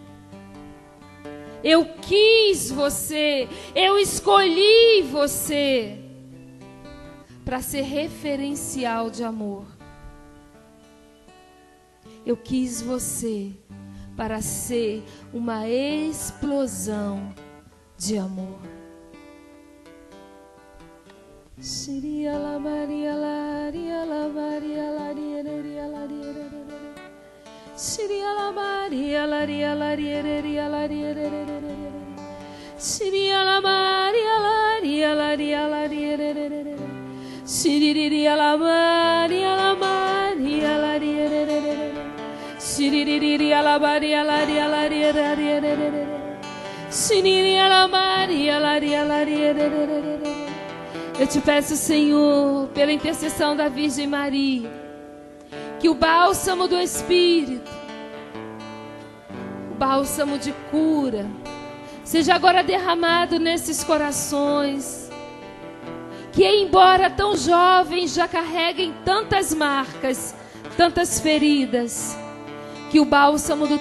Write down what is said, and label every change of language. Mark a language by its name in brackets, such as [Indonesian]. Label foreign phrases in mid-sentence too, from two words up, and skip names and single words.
[Portuguese] Eu quis você, eu escolhi você para ser referencial de amor. Eu quis você para ser uma explosão de amor. Siria la Maria Laria la Maria Laria Laria. Siria la Maria Laria Laria Laria. Siria la Maria Laria Laria Laria. Siria la Maria Laria. Siriria la Maria Laria Laria. Siriria la Maria Laria Laria. Eu te peço, Senhor, pela intercessão da Virgem Maria, que o bálsamo do Espírito, o bálsamo de cura, seja agora derramado nesses corações, que embora tão jovens já carreguem tantas marcas, tantas feridas, que o bálsamo do